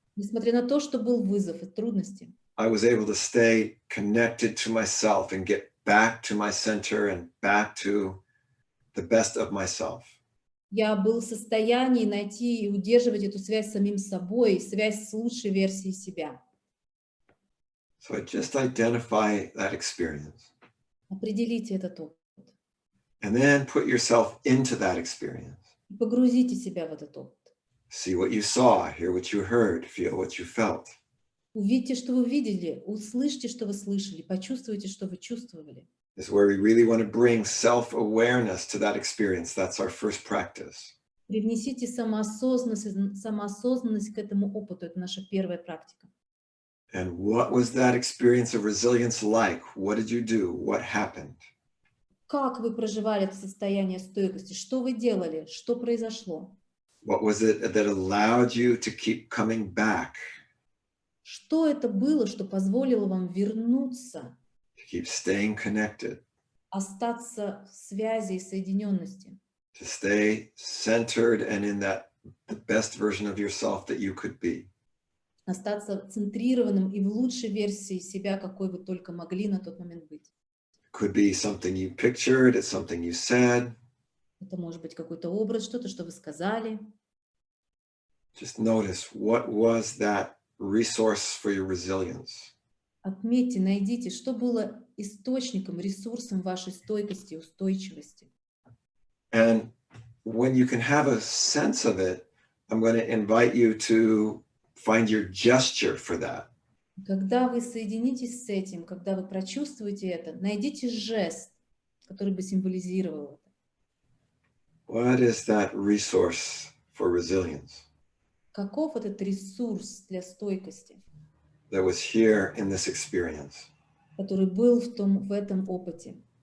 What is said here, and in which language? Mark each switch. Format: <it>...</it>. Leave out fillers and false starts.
<ru>Несмотря на то, что был вызов и трудности,</ru> <en>I was able to stay connected to myself and get back to my center and back to the best of myself.</en> <ru>я был в состоянии найти и удерживать эту связь с самим собой, связь с лучшей версией себя.</ru> <en>So just identify that experience.</en> <ru>Определите этот опыт.</ru> <en>And then put yourself into that experience.</en> <ru>И погрузите себя в этот опыт.</ru> <en>See what you saw, hear what you heard, feel what you felt.</en> <ru>Увидьте, что вы видели, услышьте, что вы слышали, почувствуйте, что вы чувствовали.</ru> <en>This is where we really want to bring self-awareness to that experience. That's our first practice.</en> <ru>Привнесите самоосознанность к этому опыту. Это наша первая практика.</ru> <en>And what was that experience of resilience like? What did you do? What happened?</en> <ru>Как вы проживали это состояние стойкости? Что вы делали? Что произошло?</ru> <en>What was it that allowed you to keep coming back,</en> <ru>Что это было, что позволило вам вернуться,</ru> <en>to keep staying connected,</en> <ru>остаться в связи и соединенности,</ru> <en>to stay centered and in that the best version of yourself that you could be?</en> <ru>остаться центрированным и в лучшей версии себя, какой вы только могли на тот момент быть?</ru> <en>Could be something you pictured, it's something you said.</en> <ru>Это может быть какой-то образ, что-то, что вы сказали.</ru> <en>Just notice, what was that resource for your resilience?</en> <ru>Отметьте, найдите, что было источником, ресурсом вашей стойкости, устойчивости.</ru> <en>And when you can have a sense of it, I'm going to invite you to find your gesture for that.</en> <ru>Когда вы соединитесь с этим, когда вы прочувствуете это, найдите жест, который бы символизировал это.</ru> <en>What is that resource for resilience</en> <ru>Каков этот ресурс для стойкости,</ru> <en>that was here in this experience?</en> <ru>который был в этом опыте?</ru>